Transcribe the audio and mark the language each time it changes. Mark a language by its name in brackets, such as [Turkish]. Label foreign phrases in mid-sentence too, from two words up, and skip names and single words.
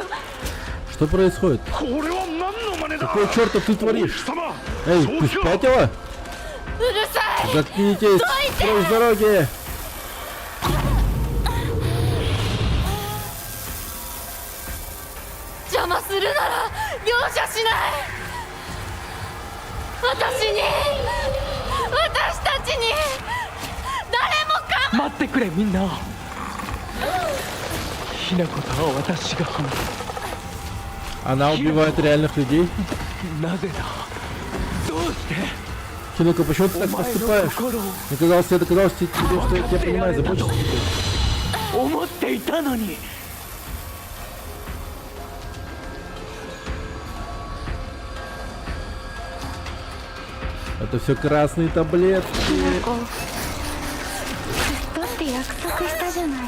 [Russian] Что происходит? [Japanese] これは何の真似だ。 [Russian] Какого черта ты творишь? [Japanese] 様 [Russian] Эй, ты спятила? [Japanese] うるさい。 [Russian] Заткнитесь! Прочь с дороги! [Japanese] 邪魔するなら容赦しない。私たちに誰もか待ってくれみんな。ひな子とは私が話す。 [Russian] Она убивает реальных людей? [Japanese] なぜだ。どうして。 [Russian] Хинако, почему ты так поступаешь? Мне казалось, я доказал тебе, что я тебя понимаю, заботишься теперь. [Japanese] 思っていたのに。 [Russian] Это все красные таблетки. [Japanese] だって約束したじゃない。